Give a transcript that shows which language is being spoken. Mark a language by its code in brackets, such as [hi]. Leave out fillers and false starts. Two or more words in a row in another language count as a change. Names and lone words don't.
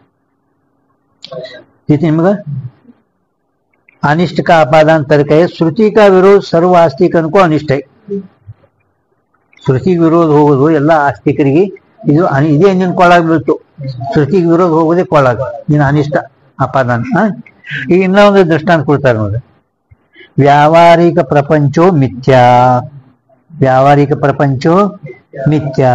[hi] ನಿಮಗ अनिष्ट का आपादान तर्क है श्रुति का विरोध सर्व आस्तिकन को अनिष्ट है [kn] ಶ್ರುತಿ ವಿರೋಧ ಹೋಗೋದು ಎಲ್ಲ ಆಸ್ತಿಕರಿಗೆ ಇದೇ ನಿನ್ ಕೊಳ್ಳಾಗ ಬೀಳ್ತು. ಶ್ರುತಿಗೆ ವಿರೋಧ ಹೋಗೋದೇ ಕೊಳ್ಳಾಗ, ನೀನು ಅನಿಷ್ಟ ಅಪಾದಾನ. ಈಗ ಇನ್ನೊಂದು ದೃಷ್ಟಾಂತ ಕೊಡ್ತಾರೆ ನೋಡಿ. [sa] ವ್ಯಾವಹಾರಿಕ ಪ್ರಪಂಚೋ ಮಿಥ್ಯಾ. ವ್ಯಾವಹಾರಿಕ ಪ್ರಪಂಚೋ ಮಿಥ್ಯಾ.